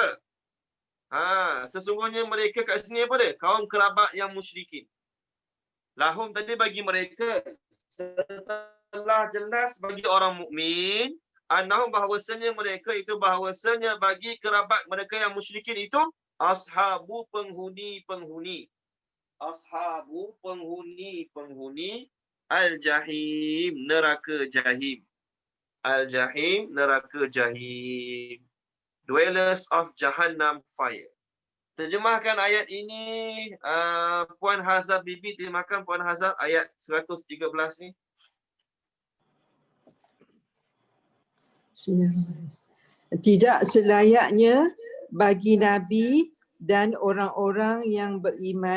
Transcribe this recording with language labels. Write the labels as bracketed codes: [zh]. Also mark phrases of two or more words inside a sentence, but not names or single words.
[ms] Sesungguhnya mereka kat sini apa dia? Kaum kerabat yang musyrikin. Lahum tadi bagi mereka. Setelah jelas bagi orang mukmin, annahum, bahawasanya mereka itu, bahawasanya bagi kerabat mereka yang musyrikin itu, ashabu, penghuni. Ashabu, penghuni al-jahim, neraka jahim. Al-jahim, neraka jahim. [en] Dwellers of Jahannam fire. [ms] Terjemahkan ayat ini Puan Hazal Bibi, terjemahkan Puan Hazal ayat 113 ni. Tidak selayaknya bagi Nabi dan orang-orang yang beriman